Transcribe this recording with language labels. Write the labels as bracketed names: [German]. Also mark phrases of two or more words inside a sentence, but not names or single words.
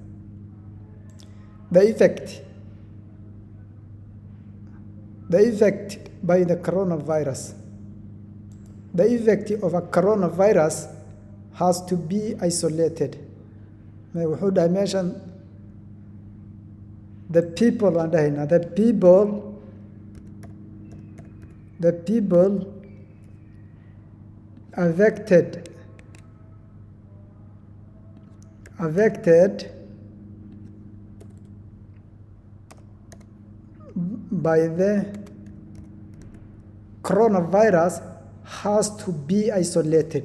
[English] The effect by the coronavirus. The effect of a coronavirus has to be isolated. [Somali] Wuxuu dhahay meeshan [English] the people [Somali] aan dhahayna [English] the people affected by the coronavirus has to be isolated.